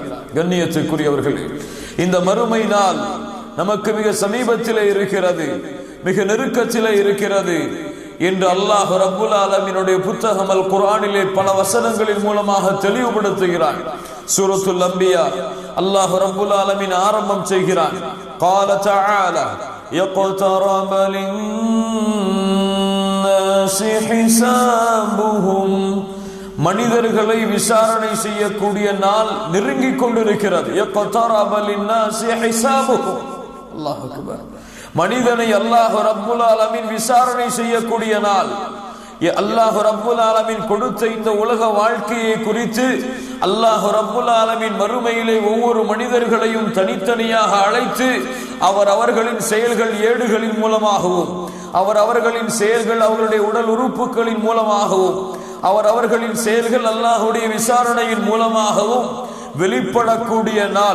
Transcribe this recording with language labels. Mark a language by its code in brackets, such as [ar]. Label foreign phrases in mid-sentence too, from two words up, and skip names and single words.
[ta] கண்ணியத்துக்குரியவர்களே, இந்த மறுமை நாள் நமக்கு மிக சமீபத்திலே இருக்கிறது, மிக நெருக்கத்திலே இருக்கிறது என்று [ar] الله رب العالمين [ta] புத்தகம் அல் குர்ஆனிலே பல வசனங்களின் மூலமாக தெளிவுபடுத்துகிறான். சூரத்துல் அன்பியா [ar] الله رب العالمين [ta] ஆரம்பம் செய்கிறான். [ar] قال تعالى يقترب للناس حسابهم, [ta] மனிதர்களை விசாரணை செய்யக்கூடிய நாள் நெருங்கிக் கொண்டிருக்கிறது. [ar] يقترب للناس حسابهم, الله أكبر. [ta] மனிதனை [ar] الله رب العالمين [ta] விசாரணை செய்யக்கூடிய நாள். [ar] الله رب العالمين [ta] கொடுத்த இந்த உலக வாழ்க்கையை குறித்து [ar] الله رب العالمين [ta] மறுமையிலே ஒவ்வொரு மனிதர்களையும் தனித்தனியாக அழைத்து அவர்களின் செயல்கள் ஏடுகளின் மூலமாகவும், அவர்களின் செயல்கள் அவர்களுடைய உடல் உறுப்புகளின் மூலமாகவும், அவர்களின் செயல்கள் அல்லாஹ்வுடைய விசாரணையின் மூலமாகவும் வெளிப்படக்கூடிய நாள்.